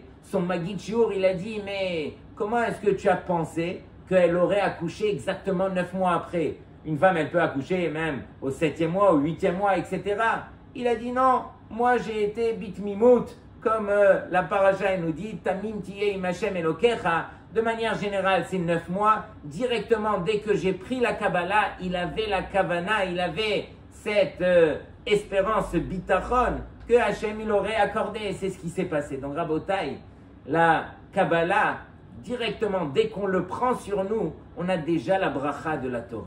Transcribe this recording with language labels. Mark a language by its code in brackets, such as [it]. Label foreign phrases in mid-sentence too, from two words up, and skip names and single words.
[fr] Son Magid Shiur, il a dit, mais comment est-ce que tu as pensé qu'elle aurait accouché exactement 9 mois après? Une femme, elle peut accoucher même au 7e mois, au 8e mois, etc. Il a dit non, moi j'ai été bitmimout, comme la paracha nous dit, [he] תמים תהיה עם השם אלוקיך. [fr] De manière générale, c'est 9 mois. Directement, dès que j'ai pris la Kabbalah, il avait la Kavana, il avait cette espérance, ce bitachon, que Hashem il aurait accordé. C'est ce qui s'est passé. Donc, Rabotai, la Kabbalah, directement, dès qu'on le prend sur nous, on a déjà la bracha de la Torah.